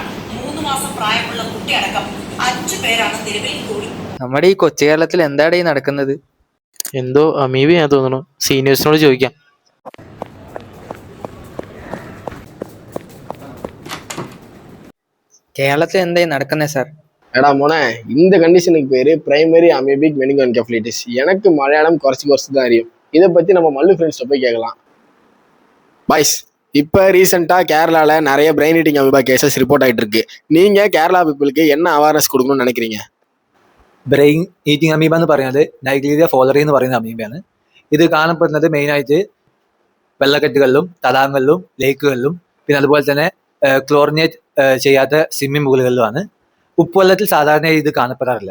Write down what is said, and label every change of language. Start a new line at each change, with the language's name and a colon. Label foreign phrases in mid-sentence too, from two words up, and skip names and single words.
Malayalam: 3 മാസം പ്രായമുള്ള കുട്ടിയടക്കം 5 പേരാണ് നിലവിൽ കൂടി. നമ്മുടെ ഈ കൊച്ചു കേരളത്തിൽ എന്താണ് ഈ നടക്കുന്നത്? എന്തോ അമീബിയാ തോന്നുന്നു. സീനിയേഴ്സിനോട് ചോദിക്കാം. കേരളത്തിൽ എന്തായി നടക്കുന്നത് സാർ? എടാ മോനെ,
Tamil: இந்த கண்டிஷனுக்கு பேரு
English: primary amoebic meningoencephalitis.
Tamil: எனக்கு மலையாளம் குறைச்சி தான் அறியும். இதை பத்தி நம்ம மல்லு ஃப்ரெண்ட்ஸ்ட போய் கேட்கலாம். பாய்ஸ், இப்போ ரீசெண்டாக கேரளாவில் நிறைய
English: brain eating amoeba cases
Tamil: ரிப்போர்ட் ஆகிட்டு இருக்கு. நீங்க கேரளா பீப்புளுக்கு என்ன அவேர்னஸ் കൊടുക്കണമെന്ന് நினைக்கிறீங்க?
English: brain eating amoeba
Malayalam: എന്ന് പറയുന്നത് നൈഗ്ലീരിയ ഫോളറി എന്ന് പറയുന്ന അമീബയാണ്. ഇത് കാണപ്പെടുന്നത് മെയിനായിട്ട് വെള്ളക്കെട്ടുകളിലും തടാകങ്ങളിലും ലേക്കുകളിലും പിന്നെ അതുപോലെ തന്നെ ക്ലോറിനേറ്റ് ചെയ്യാത്ത സ്വിമ്മിംഗ് പൂളുകളിലുമാണ്. ഉപ്പുവെള്ളത്തിൽ സാധാരണ ഇത് കാണപ്പെടാറില്ല.